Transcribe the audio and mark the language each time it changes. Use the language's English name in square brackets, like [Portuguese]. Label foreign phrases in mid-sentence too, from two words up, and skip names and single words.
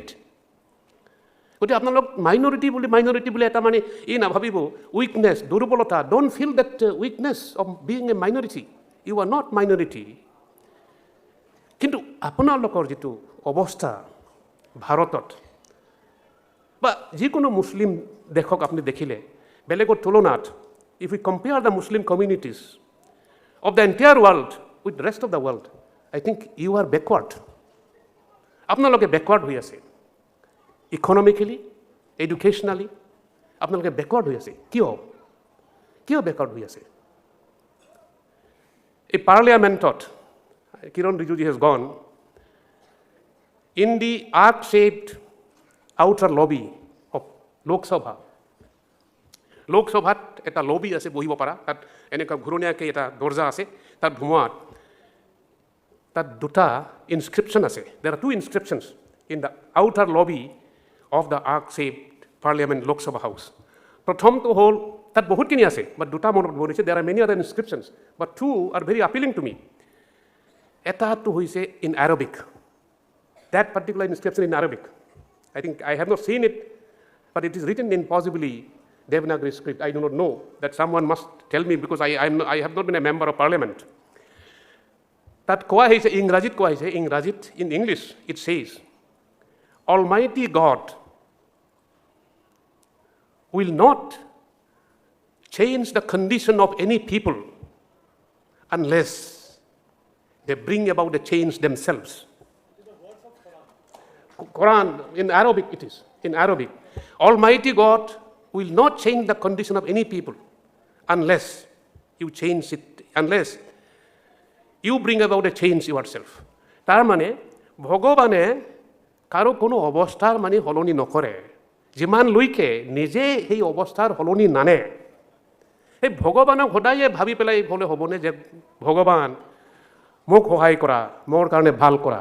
[Assamese] গতিকে আপোনালোক মাইনৰিটি বুলি এটা মানে ই নাভাবিব উইকনেছ, দুৰ্বলতা। [English] Don't feel that weakness of being a minority. You are not minority. [Assamese] কিন্তু আপোনালোকৰ যিটো অৱস্থা ভাৰতত বা যিকোনো মুছলিম দেশক আপুনি দেখিলে, বেলেগৰ তুলনাত, [English] if we compare the Muslim communities of the entire world with the rest of the world, I think you are backward. [Assamese] আপোনালোকে backward হৈ আছে। [English] economically, educationally [Assamese] আপোনালোকে বেকৱাৰ্ড হৈ আছে। কিয় বেকৱাৰ্ড হৈ আছে? এই পাৰ্লিয়ামেণ্টত, কিৰণ ৰিজিজু [English] has gone, in the arc-shaped outer lobby of [Assamese] লোকসভাত এটা লবি আছে বহিব পৰা, তাত এনেকুৱা ঘূৰণীয়াকৈ এটা দৰ্জা আছে, তাত সোমোৱাত তাত দুটা ইনস্ক্ৰিপশ্যন আছে। [English] There are 2 inscriptions in the outer lobby of the arc-shaped parliament Lok Sabha house. [Assamese] প্ৰথমটো হ'ল, তাত বহুতখিনি আছে, বাট দুটা মনত বনিছে। [English] there are many other inscriptions, but 2 are very appealing to me. [Assamese] এটাটো হৈছে [English] in Arabic. That particular inscription in Arabic, I think I have not seen it, but it is written in possibly Devanagari script. I do not know. That someone must tell me, because I have not been a member of parliament. [Assamese] তাত কোৱা হৈছে, ইংৰাজীত কোৱা হৈছে, [English] in English it says, Almighty God will not change the condition of any people unless they bring about a change themselves. Quran, in Arabic it is, in Arabic. Almighty God will not change the condition of any people unless you bring about a change yourself. [Assamese] তাৰ মানে ভগৱানে কাৰো কোনো অৱস্থাৰ মানে সলনি নকৰে, যিমানলৈকে নিজে সেই অৱস্থাৰ সলনি নানে। এই ভগৱানক সদায়ে ভাবি পেলাই হ'লে হ'বনে যে ভগৱান মোক সহায় কৰা, মোৰ কাৰণে ভাল কৰা?